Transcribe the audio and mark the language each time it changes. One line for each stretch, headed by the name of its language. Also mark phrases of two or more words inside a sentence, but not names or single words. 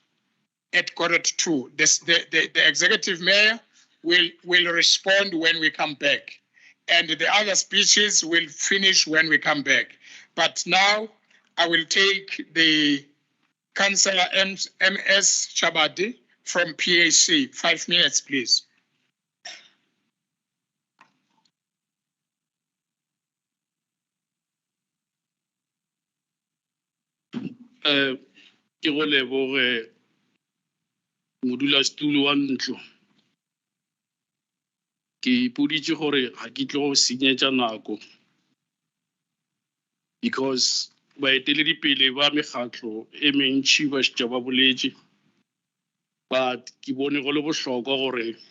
English: At 1:45, the executive mayor will respond when we come back, and the other speeches will finish when we come back. But now I will take the Councillor MS Chabadi from PAC. 5 minutes, please.
Northern Sotho: Ke go leboge modulasetulo wa ntlo. Ke ipoditse gore ga ke tlo go senyetša nako because baeteledipele ba mekgatlo e mentši ba šetša ba boletše, but ke bone go le bohlokwa gore